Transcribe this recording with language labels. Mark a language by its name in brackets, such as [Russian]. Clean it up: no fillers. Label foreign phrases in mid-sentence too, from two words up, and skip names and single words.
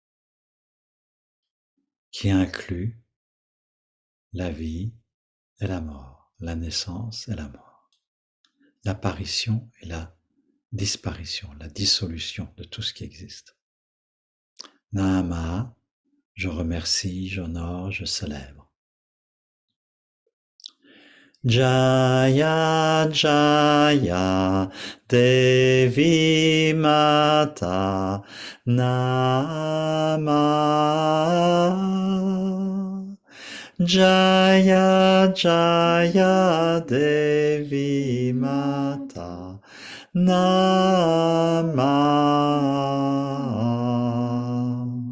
[French] qui inclut la vie et la mort, la naissance et la mort, l'apparition et la disparition, la dissolution de tout ce qui existe. Nama, je remercie, j'honore, je célèbre. [Sanskrit] जय जय देवी माता नमः. जय जय देवी माता नमः.